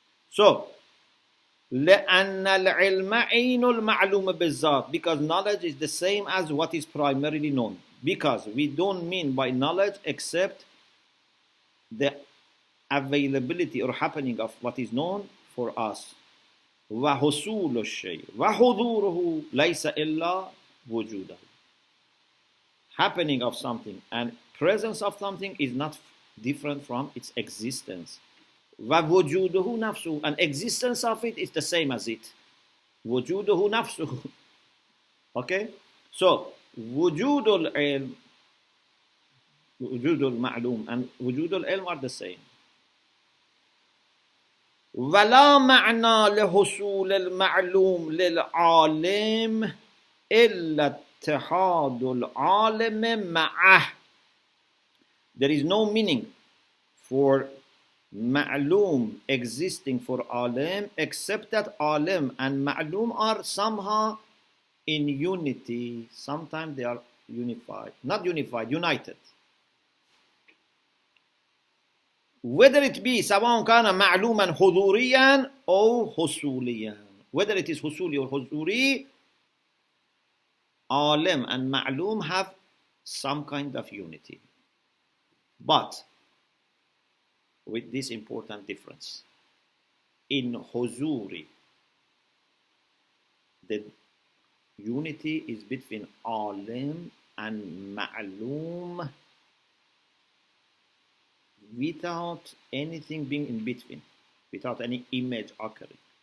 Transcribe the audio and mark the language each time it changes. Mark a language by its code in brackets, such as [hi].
[en] So, [ar] لأن العلم عين المعلوم بالذات, [en] because knowledge is the same as what is primarily known. Because we don't mean by knowledge except the availability or happening of what is known for us. [ar] وحصول الشيء وحضوره ليس إلا وجوده. [en] Happening of something and presence of something is not different from its existence. [ar] وَوُجُودُهُ نَفْسُهُ, [en] and existence of it is the same as it. [ar] وُجُودُهُ نَفْسُهُ. [en] Okay? So, [ar] وُجُودُ الْعِلْمِ, وُجُودُ الْمَعْلُوم and وُجُودُ الْعِلْمِ [en] are the same. [ar] وَلَا مَعْنَى لِحُصُولِ الْمَعْلُومِ لِلْعَالِمِ إِلَّا اتِّحَادُ الْعَالِمِ مَعَهُ. [en] There is no meaning for ma'lum existing for alim except that alim and ma'lum are somehow in unity. Sometimes they are unified. Not unified, united. Whether it be [ar] سواء كان معلوما حضوريا أو حصوليا. [en] Whether it is husuli or huzuri, alim and ma'lum have some kind of unity. But with this important difference. In huzuri, the unity is between alim and ma'lum without anything being in between, without any image occurring.